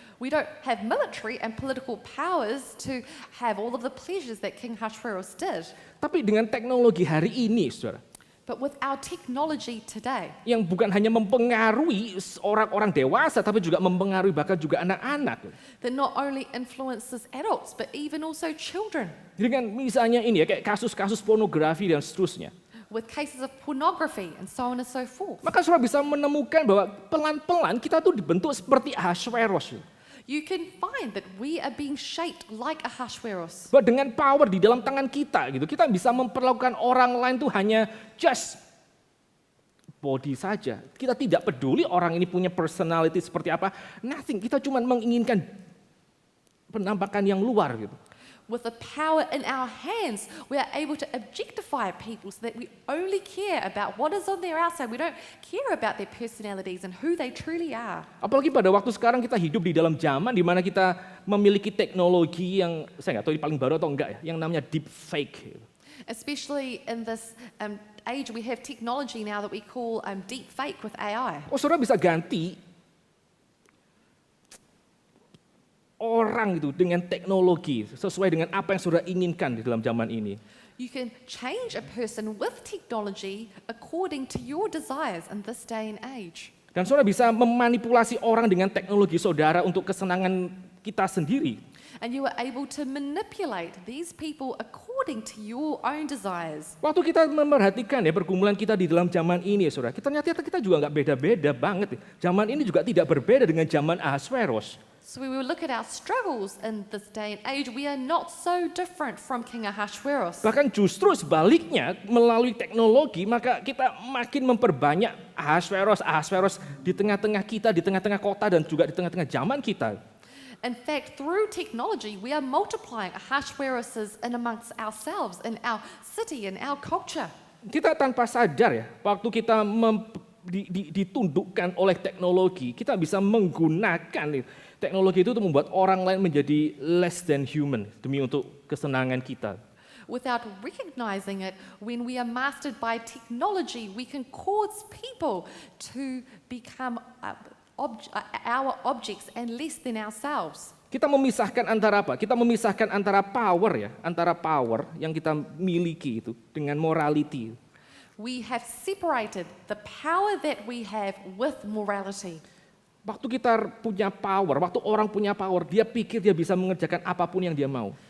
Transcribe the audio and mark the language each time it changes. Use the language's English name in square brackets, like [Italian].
[English] We don't have military and political powers to have all of the pleasures that King Ahasuerus did. [Indonesian] Tapi dengan teknologi hari ini, saudara, [English] But with our technology today, [Indonesian] yang bukan hanya mempengaruhi orang-orang dewasa, tapi juga mempengaruhi bahkan juga anak-anak. [English] that not only influences adults, but even also children. [Indonesian] Dengan misalnya ini ya, kayak kasus-kasus pornografi dan seterusnya. [English] With cases of pornography and so on and so forth. [Indonesian] Maka saudara bisa menemukan bahwa pelan-pelan kita tuh dibentuk seperti Ahasuerus. [English] You can find that we are being shaped like Ahasuerus. [Indonesian] Bahwa dengan power di dalam tangan kita gitu, kita bisa memperlakukan orang lain tuh hanya [English] just body [Indonesian] saja. Kita tidak peduli orang ini punya personality seperti apa, [English] nothing. [Indonesian] Kita cuma menginginkan penampakan yang luar gitu. [English] With the power in our hands, we are able to objectify people so that we only care about what is on their outside. We don't care about their personalities and who they truly are. [Indonesian] Apalagi pada waktu sekarang kita hidup di dalam zaman di mana kita memiliki teknologi yang, saya nggak tahu ini paling baru atau enggak ya, yang namanya deep fake. [English] Especially in this age, we have technology now that we call deep fake with AI. [Indonesian] Oh, saudara bisa ganti orang itu dengan teknologi sesuai dengan apa yang saudara inginkan di dalam zaman ini. [English] You can change a person with technology according to your desires in this day and age. [Indonesian] Dan saudara bisa memanipulasi orang dengan teknologi saudara untuk kesenangan kita sendiri. [English] And you are able to manipulate these people according to your own desires. [Indonesian] Waktu kita memperhatikan ya pergumulan kita di dalam zaman ini ya saudara, ternyata kita juga nggak beda-beda banget. Zaman ini juga tidak berbeda dengan zaman Ahasuerus. [English] So we will look at our struggles in this day and age. We are not so different from King Ahasuerus. [Indonesian] Bahkan justru sebaliknya, melalui teknologi maka kita makin memperbanyak Ahasuerus di tengah-tengah kita, di tengah-tengah kota dan juga di tengah-tengah zaman kita. [English] In fact, through technology, we are multiplying Ahasueruses in amongst ourselves, in our city, in our culture. [Indonesian] Kita tanpa sadar ya, waktu kita ditundukkan oleh teknologi, kita bisa menggunakan teknologi itu untuk membuat orang lain menjadi [English] less than human [Indonesian] demi untuk kesenangan kita. [English] Without recognizing it, when we are mastered by technology, we can cause people to become our objects and less than ourselves. [Indonesian] Kita memisahkan antara apa? Kita memisahkan antara power ya, antara power yang kita miliki itu dengan morality. [English] We have separated the power that we have with morality. [Indonesian] Waktu kita punya power, waktu orang punya power, dia pikir dia bisa mengerjakan apapun yang dia mau.